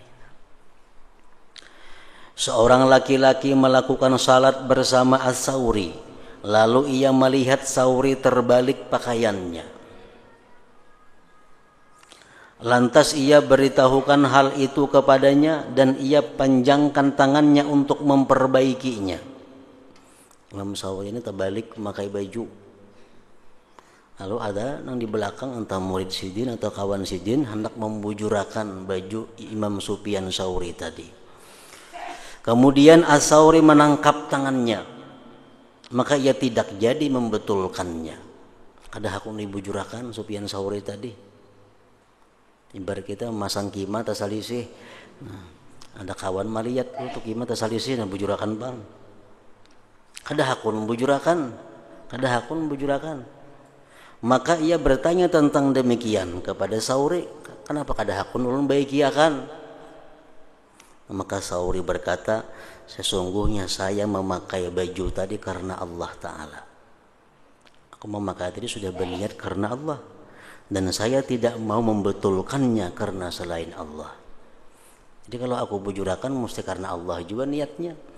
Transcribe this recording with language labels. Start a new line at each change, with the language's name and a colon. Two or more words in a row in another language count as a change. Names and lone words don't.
Indonesian: Seorang laki-laki melakukan salat bersama As-Sauri, lalu ia melihat Sauri terbalik pakaiannya. Lantas ia beritahukan hal itu kepadanya dan ia panjangkan tangannya untuk memperbaikinya. Imam Sauri ini terbalik memakai baju. Lalu ada yang di belakang entah murid Sidin atau kawan Sidin hendak membujurakan baju Imam Sufyan Sauri tadi. Kemudian As-Sauri menangkap tangannya, maka ia tidak jadi membetulkannya.
Banjar: Kada hakun dibujurakan Sufyan Sauri tadi. Ibarat kita masang kima tasalisih. Nah, ada kawan maliat untuk kima tasalisih dan bujurakan bang. Kada hakun membujurakan.
Indonesian: Maka ia bertanya tentang demikian kepada Sauri,
Banjar: kenapa kada hakun ulun baikiakan?
Indonesian: Maka Sauri berkata, sesungguhnya saya memakai baju tadi karena Allah Ta'ala. Aku memakai tadi sudah berniat karena Allah, dan saya tidak mau membetulkannya karena selain Allah. Jadi kalau aku bujurakan mesti karena Allah juga niatnya.